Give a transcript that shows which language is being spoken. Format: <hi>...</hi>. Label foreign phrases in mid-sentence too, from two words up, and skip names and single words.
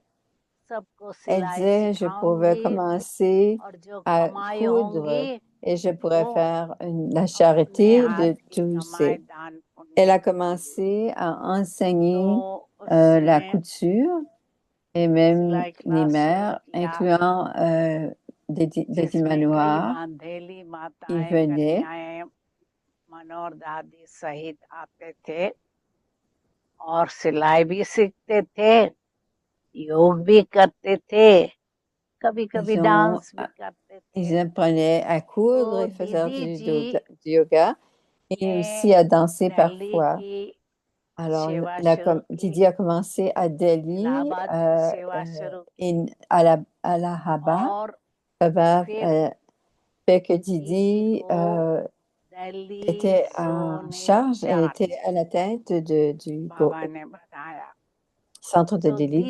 <fr>Elle disait, je pouvais commencer à coudre et je pourrais faire la charité de tous. Elle a commencé à enseigner la couture et même les mères, incluant des manoirs, ils venaient.</fr> <hi>मनोहर दादी सहित आते थे और सिलाई भी सीखते थे, योग भी करते थे, कभी-कभी डांस भी करते थे.</hi> <fr>Ils apprenaient à coudre et faisaient du yoga et aussi à danser parfois. Alors, Didi a commencé à Delhi, à la Haba. Baba fait que Didi était en charge, elle était à la tête du centre de Delhi.</fr>